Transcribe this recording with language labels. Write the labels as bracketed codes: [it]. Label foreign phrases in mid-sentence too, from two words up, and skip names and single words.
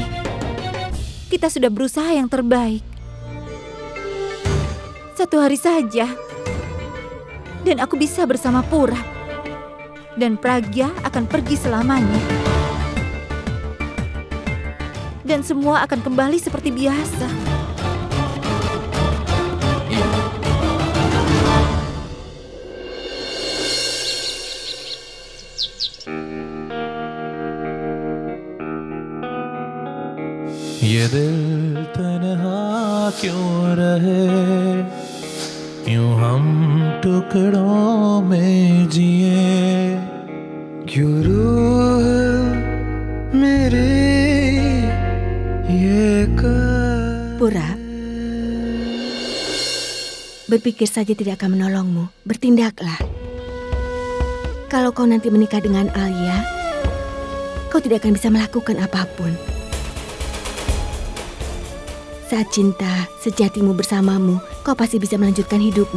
[id] Kita sudah berusaha yang terbaik. 1 hari saja. Dan aku bisa bersama Purap. Dan Pragya akan pergi selamanya. Dan semua akan kembali seperti biasa. [hi] ये दिल तन्हा क्यों रहे, क्यों हम टुकड़ों में जिए, क्यों रूह मेरी ये [id] Purap, berpikir saja tidak akan menolongmu. Bertindaklah. Kalau kau nanti menikah dengan Alia, kau tidak akan bisa melakukan apapun. Saat cinta sejatimu bersamamu, kau pasti bisa melanjutkan hidupmu.